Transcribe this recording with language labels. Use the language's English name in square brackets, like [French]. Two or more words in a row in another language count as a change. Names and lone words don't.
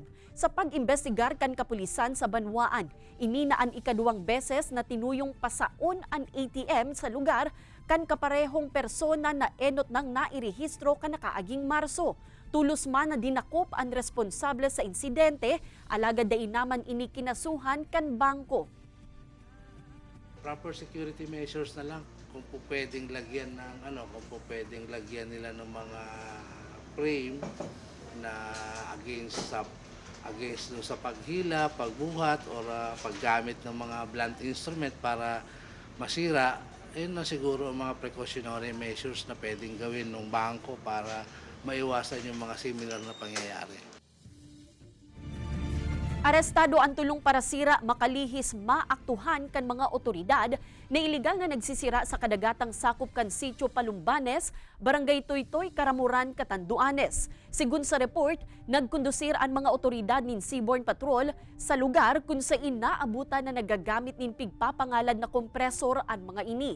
[Bikol] Sa pag-imbestigar kan kapulisan sa Banwaan, ini na ang ikaduwang beses na tinuyong pasaon ang ATM sa lugar kan kaparehong persona na enot ng nairehistro kan nakaaging Marso. Tulos man na dinakop ang responsable sa insidente, alagad dai naman ini kinasuhan kan bangko. [English] Proper security measures [Filipino] na lang kung po pwedeng lagyan ng kung po pwedeng lagyan nila ng mga frame na against sa paghila, pagbuhat or paggamit ng mga [English] blunt instrument [Filipino] para masira. Ayun na siguro ang mga [English] precautionary measures [Filipino] na pwedeng gawin ng bangko para maiwasan yung mga similar na pangyayari. [Bikol] Arestado ang tulong para sira makalihis maaktuhan kan mga otoridad na iligal na nagsisira sa kadagatang sakop kan Sitio Palumbanes, Barangay Toytoy, Karamuran, Catanduanes. Sigun sa report, nagkondusir ang mga otoridad nin Seaborne Patrol sa lugar kung saan naabutan na nagagamit nin pigpapangalad na kompresor ang mga ini.